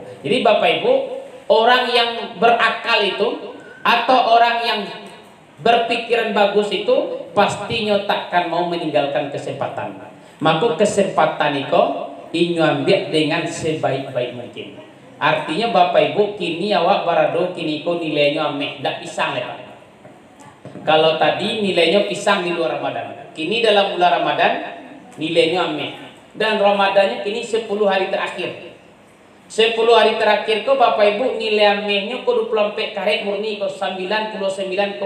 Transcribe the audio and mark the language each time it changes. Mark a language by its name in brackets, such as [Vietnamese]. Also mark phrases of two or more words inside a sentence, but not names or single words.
[Indonesian] Jadi Bapak Ibu, orang yang berakal itu atau orang yang berpikiran bagus itu pastinya takkan mau meninggalkan kesempatan. Maka kesempatan itu inyo ambil dengan sebaik-baik mungkin. [Minangkabau] Artinya Bapak Ibu, kini awak barado kini ko nilainya ameh dak pisang lepas. [Indonesian] Kalau tadi nilainya pisang di luar Ramadan, kini dalam bulan Ramadan nilainya ameh. Dan Ramadannya kini 10 hari terakhir. 10 hari terakhir ko Bapak Ibu nilai amehnya ko 24 karet murni ko 99,9.